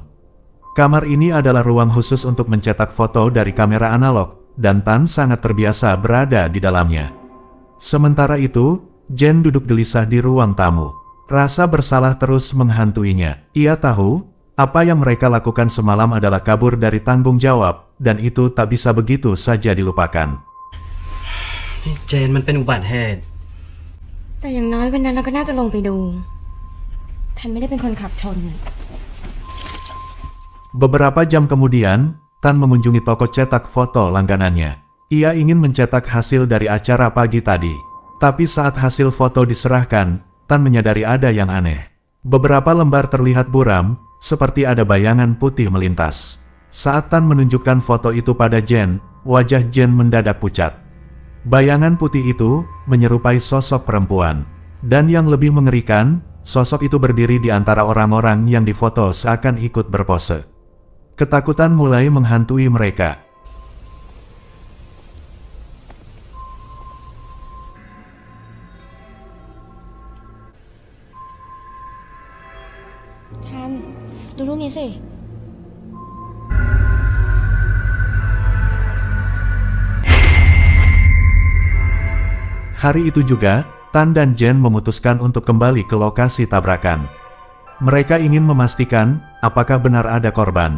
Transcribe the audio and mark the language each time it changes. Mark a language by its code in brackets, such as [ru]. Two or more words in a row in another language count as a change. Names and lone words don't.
[id] Kamar ini adalah ruang khusus untuk mencetak foto dari kamera analog, dan Tan sangat terbiasa berada di dalamnya. Sementara itu, Jen duduk gelisah di ruang tamu. Rasa bersalah terus menghantuinya. Ia tahu, apa yang mereka lakukan semalam adalah kabur dari tanggung jawab, dan itu tak bisa begitu saja dilupakan. [th] เจนมันเป็นอุบัติเหตุ แต่อย่างน้อยวันนั้นเราก็น่าจะลงไปดูทันไม่ได้เป็นคนขับชน [id] Beberapa jam kemudian, Tan mengunjungi toko cetak foto langganannya. Ia ingin mencetak hasil dari acara pagi tadi. Tapi saat hasil foto diserahkan, Tan menyadari ada yang aneh. Beberapa lembar terlihat buram, seperti ada bayangan putih melintas. Saat Tan menunjukkan foto itu pada Jen, wajah Jen mendadak pucat. Bayangan putih itu menyerupai sosok perempuan. Dan yang lebih mengerikan, sosok itu berdiri di antara orang-orang yang difoto seakan ikut berpose. Ketakutan mulai menghantui mereka. [th] Tan, ดูรูปนี้สิ [id] Hari itu juga, Tan dan Jen memutuskan untuk kembali ke lokasi tabrakan. Mereka ingin memastikan, apakah benar ada korban.